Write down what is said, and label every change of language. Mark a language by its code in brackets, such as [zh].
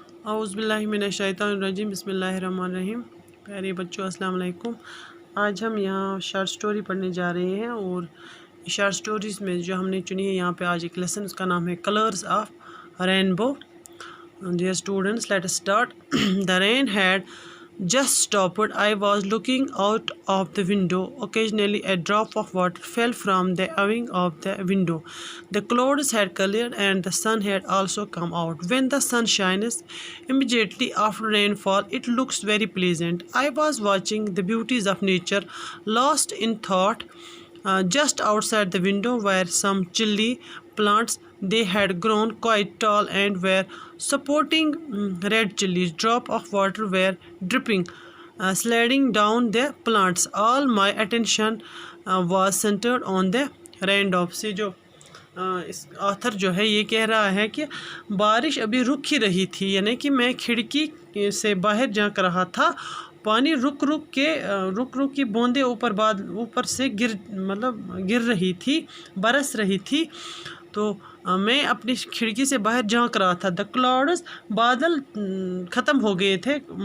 [ar] اعوذ باللہ من الشیطان الرجیم، بسم اللہ الرحمن الرحیم۔ [ur] پیارے بچوں السلام علیکم۔ آج ہم یہاں شارٹ سٹوری پڑھنے جا رہے ہیں، اور شارٹ سٹوریز میں جو ہم نے چنی ہے یہاں پہ آج ایک لیسن، اس کا نام ہے colours of Rainbow. [en] Dear students, let us start. The rain had just stopped. I was looking out of the window. Occasionally, a drop of water fell from the awning of the window. The clouds had cleared and the sun had also come out. When the sun shines immediately after rainfall, it looks very pleasant. I was watching the beauties of nature, lost in thought. Just outside the window were some chilly plants. They had grown quite tall and were supporting red chilies. Drop of water were dripping, sliding down the plants. All my attention was centered on the raindrop. [ur] سے جو اس author جو ہے یہ کہہ رہا ہے کہ بارش ابھی رک ہی رہی تھی، یعنی کہ میں کھڑکی سے باہر جھانک رہا تھا، پانی رک کے بوندیں اوپر سے گر رہی تھی، برس رہی تھی، تو میں اپنی کھڑکی سے باہر جھانک رہا تھا۔ دا کلاؤڈز، بادل ختم ہو گئے تھے،